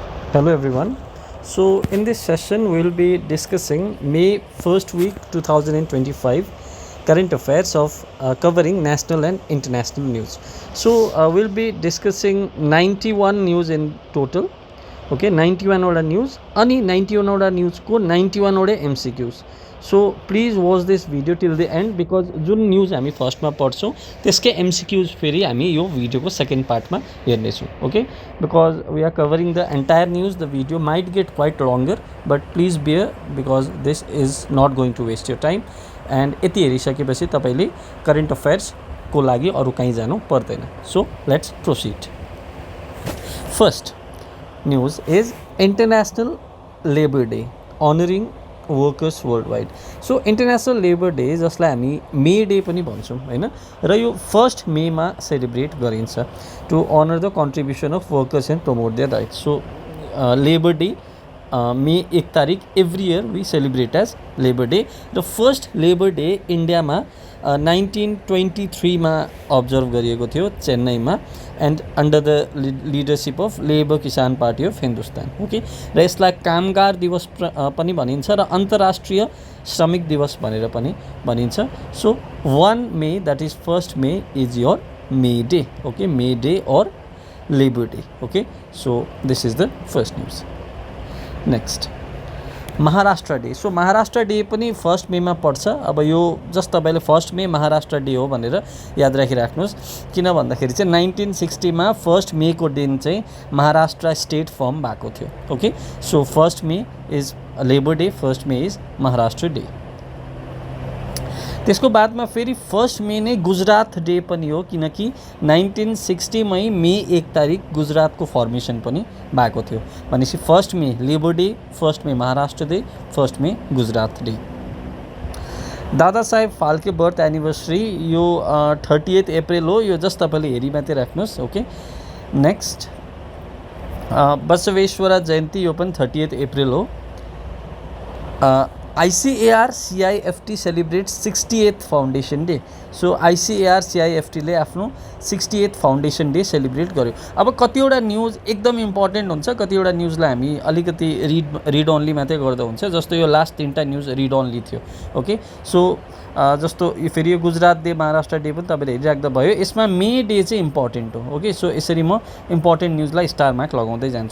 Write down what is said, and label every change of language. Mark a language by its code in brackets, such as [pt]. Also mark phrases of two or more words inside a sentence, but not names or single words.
[en] Hello everyone. So in this session we will be discussing May 1st week 2025 current affairs of covering national and international news. So we'll be discussing 91 news in total. [ne] Okay, 91 वटा news अनि 91 वटा news को 91 वटा MCQs. [en] So please watch this video till the end because [ne] जुन न्यूज हामी फर्स्टमा पढ्छौँ त्यसकै MCQs फेरि हामी यो भिडियोको [en] second partमा [ne] हेर्नेछौँ. [en] Okay, because we are covering the entire news. The video might get quite longer but please bear because this is not going to waste your time. [ne] एन्ड यति हेरिसकेपछि तपाईँले [en] current affairsको [ne] लागि अरू कहीँ जानु पर्दैन. [en] So let's proceed. फर्स्ट news is International Labor Day honoring workers worldwide. [ne] So International Labor Day जसलाई हामी मे डे पनि भन्छौँ हैन, र यो 1 मेमा सेलिब्रेट गरिन्छ [en] to honor the contribution of workers and promote their rights. So Labor Day May 1 तारिक every year we celebrate as Labor Day. [ne] र फर्स्ट लेबर डे इन्डियामा 1923मा अब्जर्भ गरिएको थियो चेन्नईमा [en] and under the leadership of [ne] लेबर किसान पार्टी अफ हिन्दुस्तान. ओके, र यसलाई कामगार दिवस पनि भनिन्छ र अन्तर्राष्ट्रिय श्रमिक दिवस भनेर पनि भनिन्छ. [en] So 1 May that is 1 May is your May Day. Okay, May Day और Labor Day. Okay, so this is the first news. Next Maharashtra Day. [ne] सो महाराष्ट्र डे पनि 1 मेमा पर्छ. अब यो जस्ट तपाईँले 1 मे महाराष्ट्र डे हो भनेर याद राखिराख्नुहोस्, किन भन्दाखेरि चाहिँ 1960मा 1 मेको दिन चाहिँ महाराष्ट्र स्टेट फर्म भएको थियो. [en] Okay, so 1 May is Labor Day, 1 May is Maharashtra Day. [ne] त्यसको बादमा फेरि 1 मे नै गुजरात डे पनि हो, किनकि 1960मै मे 1 तारिक गुजरातको फर्मेसन पनि भएको थियो. भनेपछि 1 मे लेबर डे, 1 मे महाराष्ट्र डे, 1 मे गुजरात डे. दादा साहेब फाल्के [en] birth anniversary [ne] यो 30 अप्रिल हो. यो जस्ट तपाईँले हेरी मात्रै राख्नुहोस्. [en] Okay, next [ne] बसवेश्वरा जयन्ती यो पनि 30 अप्रिल हो. [en] ICAR CIFT celebrates 68th Foundation Day. [ne] सो ICAR CIFT ले आफ्नो [en] 68th Foundation Day [ne] सेलिब्रेट गर्यो. अब कतिवटा न्युज एकदम इम्पोर्टेन्ट हुन्छ, कतिवटा न्युजलाई हामी अलिकति [en] read only [ne] मात्रै गर्दा हुन्छ. जस्तो यो लास्ट 3टा न्युज [en] read only [ne] थियो. [en] Okay, so [ne] जस्तो फेरि यो गुजरात डे, महाराष्ट्र डे पनि तपाईँले हेरिराख्दा भयो. यसमा मे डे चाहिँ इम्पोर्टेन्ट हो. [en] Okay, so [ne] यसरी म इम्पोर्टेन्ट न्युजलाई [en] star mark [ne] लगाउँदै जान्छु.